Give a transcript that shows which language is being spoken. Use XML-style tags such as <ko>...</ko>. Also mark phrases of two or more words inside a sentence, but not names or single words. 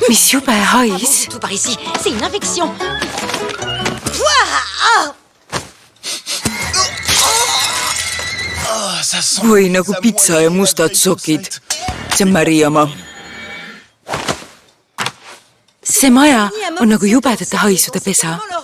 <et>jube hais.</et> <fr>Tout par ici, c'est une infection.</fr> <et>Või nagu pitsa ja mustad sokid. See on Maria oma. See maja on nagu jubedate haisude pesa.</et>